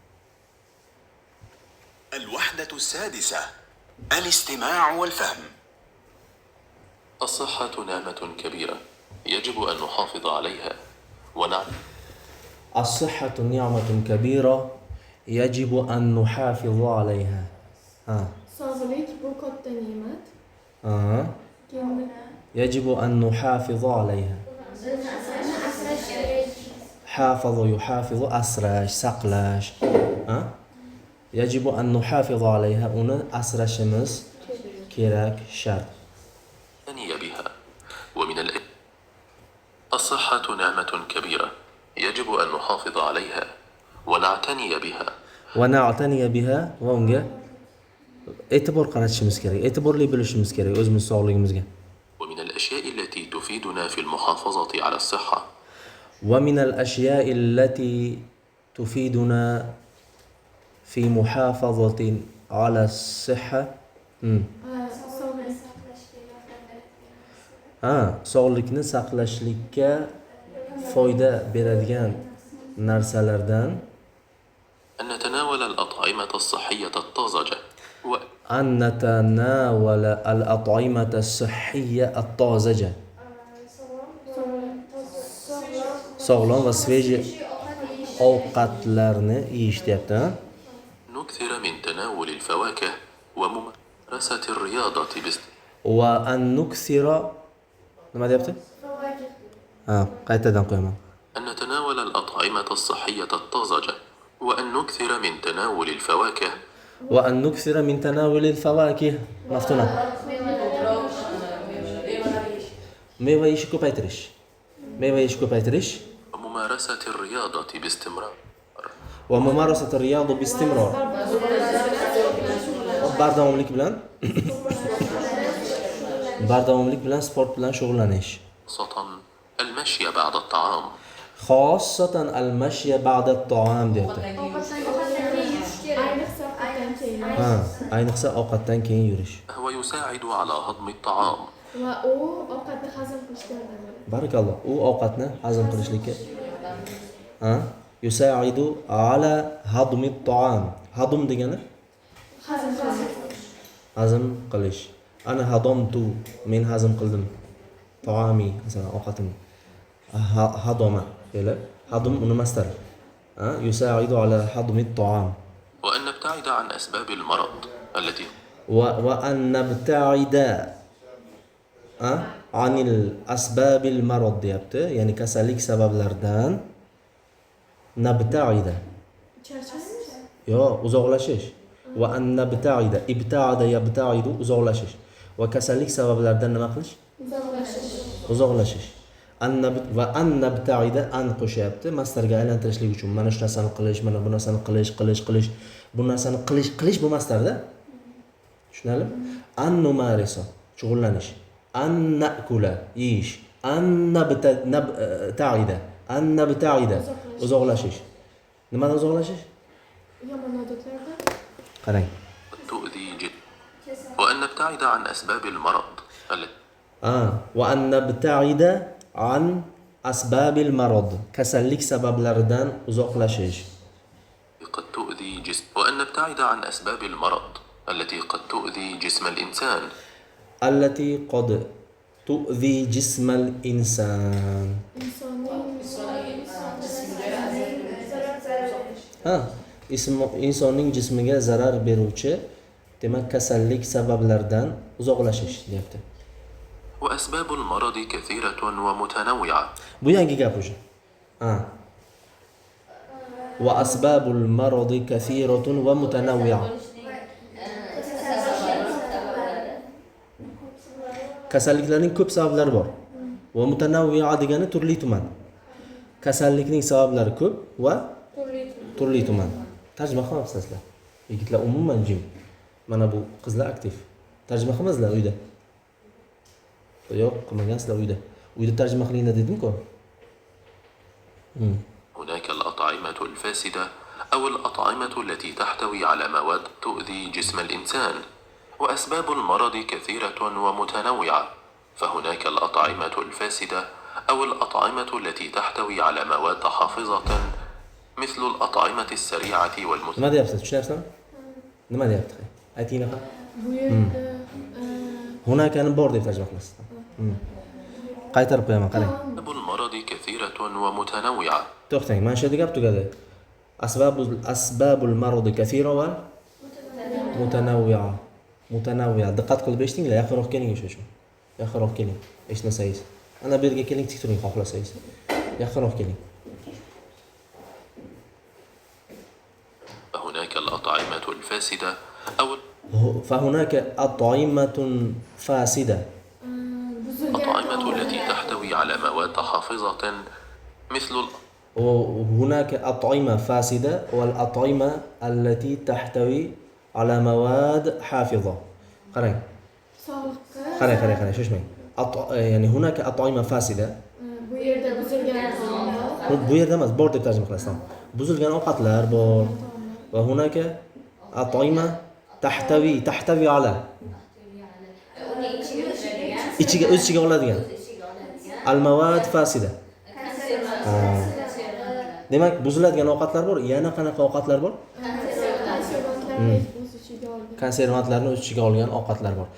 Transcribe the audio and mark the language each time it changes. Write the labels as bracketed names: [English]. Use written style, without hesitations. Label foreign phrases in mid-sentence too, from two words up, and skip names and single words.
[Arabic] الوحدة السادسة: الاستماع والفهم. الصحة نعمة كبيرة يجب أن نحافظ عليها الصحة نعمة كبيرة يجب أن نحافظ عليها. [Uzbek] Sog'lik bu katta ne'mat. [Arabic] يجب أن نحافظ عليها. حافظ يحافظ [Uzbek] asrash saqlash. [Arabic] يجب أن نحافظ عليها. [Uzbek] Uni asrashimiz kerak, shart. [Arabic] نعتني بها الصحة نعمة كبيرة يجب أن نحافظ عليها ونعتني بها. ونعتني بها [Uzbek] va unga e'tibor qaratishimiz kerak, e'tiborli bo'lishimiz kerak o'zimiz sog'ligimizga. [Arabic] ومن الأشياء التي تفيدنا في المحافظة على الصحة ومن الأشياء التي تفيدنا في محافظة على الصحة [Uzbek] sog'likni saqlashlikka foyda beradigan narsalardan [Arabic] أن نتناول الأطعمة الصحية الطازجة أن نتناول الأطعمة الصحية الطازجة. [Uzbek] sog'lom va sveji ovqatlarni yeyish deyapti. [Arabic] نكثر من تناول الفواكه وممارسة الرياضة وأن نكثر [Uzbek] nima deyapti? qaytadan qo'yaman. [Arabic] أن نتناول الأطعمة الصحية الطازجة وأن نكثر من تناول الفواكه وأن نكثر من تناول الفواكه مفتونة. [Uzbek] meva yeyishni ko'paytirish. meva yeyishni ko'paytirish [Arabic] وممارسة الرياضة باستمرار. وممارسة الرياضة باستمرار. [Uzbek] bardavomlik bilan bardavomlik bilan sport bilan shug'ullanish. [Arabic] خاصة المشي بعد الطعام. خاصة المشي بعد الطعام deyapti. [Uzbek] ayniqsa ovqatdan keyin yurish. [Arabic] هو يساعد على هضم الطعام. [Uzbek] Va u ovqatni hazm qilishga yordam beradi. Barakalloh. U ovqatni hazm qilishlikka [Arabic] يساعد على هضم الطعام. [Uzbek] Hadm degani hazm qilish. [Arabic] أنا هضمت, [Uzbek] men hazm qildim. Ta'ami, masalan, ovqatimni. Hadoma, ya'ni hadm uni masdar. [Arabic] يساعد على هضم الطعام. وأن نبتعد عن أسباب المرض التي وأن نبتعد عن الأسباب المرض deyapti. [Uzbek] Ya'ni kasallik sabablaridan nabtaida. Yo, uzoqlashish. [Arabic] وأن نبتعد، ابتعد يبتعد, uzoqlashish. [Uzbek] Va kasallik sabablaridan nima qilish? Uzoqlashish. [Arabic] وأن نبتعد [Uzbek] an qo'shyapti masdarga aylantirishlik uchun. Mana shu narsani qilish, mana bu narsani qilish, bu narsani qilish bu masdarda. Tushunarli? [Arabic] أن نمارس, shug'ullanish. أن نأكل, yeyish. أن نبتعد، أن نبتعد, uzoqlashish. [Uzbek] Nimadan uzoqlashish? Yomon odatlardan. Qarang. [Arabic] تؤذي وأن نبتعد عن أسباب المرض التي وأن نبتعد عن أسباب المرض. kasallik sabablaridan uzoqlashish. قد تؤذي وأن نبتعد عن أسباب المرض التي قد تؤذي جسم الإنسان. التي قد تؤذي جسم الإنسان. [Uzbek] insonning jismiga zarar beruvchi, demak kasallik sabablaridan uzoqlashish deyapti. [Arabic] وأسباب المرض كثيرة ومتنوعة. [Uzbek] Bu yangi gap o'sha. [Arabic] وأسباب المرض كثيرة ومتنوعة. [Uzbek] kasalliklarning ko'p sabablari bor. Va mutanavvi'a degani turli tuman. Kasallikning sabablari ko'p va turli tuman. Tarjima qilmabsizlar. Yigitlar umuman jim. Mana bu qizlar aktiv. Tarjima qilmasizlar uyda. Yo'q, qilmagansizlar uyda. Uyda tarjima qilinglar dedim-ku. [Arabic] هناك الأطعمة الفاسدة أو الأطعمة التي تحتوي على مواد تؤذي جسم الإنسان. وأسباب المرض كثيرة ومتنوعة، فهناك الأطعمة الفاسدة أو الأطعمة التي تحتوي على مواد حافظة مثل الأطعمة السريعة [Uzbek] nima [Arabic] والمثلجة. [Uzbek] deyapsiz? Tushunyapsizmi? Nima deyapti? Aytinglar ham. Bu yerda Hunakani bor deb tarjima qilasiz. Qaytarib qo'yaman, qarang. [Arabic] أسباب المرض كثيرة ومتنوعة. [Uzbek] To'xtang, mana shu yerda gap tugadi. [Arabic] أسباب المرض كثيرة ومتنوعة. [Uzbek] Mutanawwi'a. Diqqat qilib eshitinglar, yaqinroq keling o'sha uchun. Yaqinroq keling. Eshitmasangiz. Ana bu yerga keling, tik turing xohlasangiz. Yaqinroq keling. [Arabic] فهناك الأطعمة الفاسدة أو فهناك أطعمة فاسدة. الأطعمة التي تحتوي على مواد حافظة مثل وهناك أطعمة فاسدة والأطعمة التي تحتوي على مواد حافظة. [Uzbek] qarang. sog'liqqa qarang, shoshmang. Yani [Arabic] هناك أطعمة فاسدة. [Uzbek] bu yerda buzilgan taomlar, Bu yerda emas, bor deb tarjima qilasiz. Buzilgan ovqatlar bor. Va [Arabic] هناك أطعمة تحتوي على [Uzbek] ichiga o'z ichiga oladigan [Arabic] المواد فاسدة. [Uzbek] Demak, buziladigan ovqatlar bor. Yana qanaqa ovqatlar bor? Konservantlarni o'z ichiga olgan ovqatlar bor.